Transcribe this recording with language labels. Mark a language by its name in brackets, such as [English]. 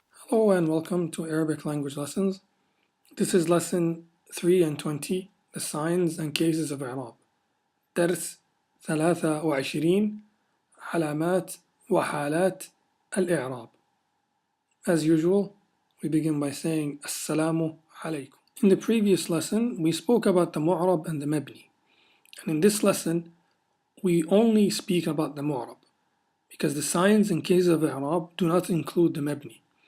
[English] Hello and welcome to Arabic language lessons. This is lesson 3 and 20, the signs and cases of Arab. [Arabic] درس 23 علامات وحالات الإعراب. [English] As usual, we begin by saying Assalamu alaikum. In the previous lesson, we spoke about the mu'rab and the mabni. And in this lesson, we only speak about the mu'rab because the signs and cases of Arab do not include the mabni.